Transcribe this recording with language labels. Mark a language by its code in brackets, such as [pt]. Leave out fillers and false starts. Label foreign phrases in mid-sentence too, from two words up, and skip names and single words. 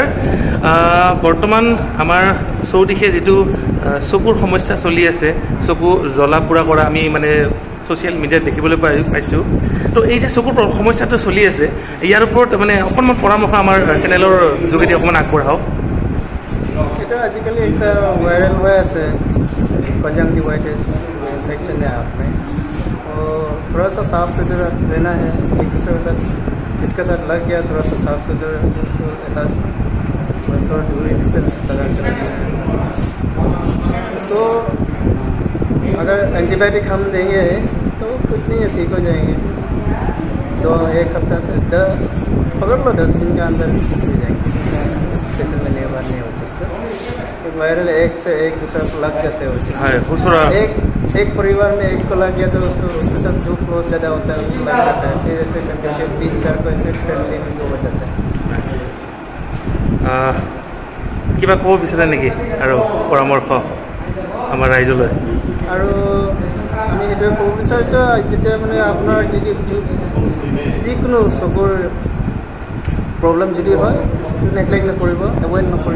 [as] বৰ্তমান আমাৰ চৌদিশে যিটো চকুৰ সমস্যা চলি আছে, চকু জ্বলা পোৰা কৰা আমি মানে [en] social media [as] দেখিবলৈ পাইছোঁ। তো এই যে চকুৰ সমস্যাটো চলি আছে, ইয়াৰ ওপৰত মানে অকণমান পৰামৰ্শ আমাৰ চেনেলৰ যোগেদি অকণমান আগবঢ়াওক। এটা আজিকালি একটা वायरल হৈ আছে [hi] कंजंक्टिवाइटिस इन्फेक्शन है आप में, तो थोड़ा सा साफ सुथरा रहना है। एक दूसरे के साथ जिसके साथ लग गया थोड़ा सा साफ सुथरा थोड़ा दूरी डिस्टेंस लगा कर रखना है। उसको अगर एंटीबायोटिक हम देंगे तो कुछ नहीं है, ठीक हो जाएंगे। 1 हफ्ता से पकड़ लो 10 दिन के अंदर हो जाएंगे। टेंशन लेने के बाद नहीं हो चीज़ वायरल एक से एक दूसरे को लग जाते हैं। एक परिवार में एक को लग गया तो उसके साथ जो क्लोज ज़्यादा होता है उसको लग जाता है। फिर ऐसे करके 3-4 को ऐसे फैमिली में हो जाता है। [as] কিবা ক'ব বিচাৰে নেকি আৰু পৰামৰ্শ আমাৰ ৰাইজলৈ? আৰু আমি এইটোৱে ক'ব বিচাৰিছোঁ, যেতিয়া মানে আপোনাৰ যিকোনো চকুৰ প্ৰব্লেম যদি হয় নেগলেক্ট নকৰিব, এভইড নকৰিব।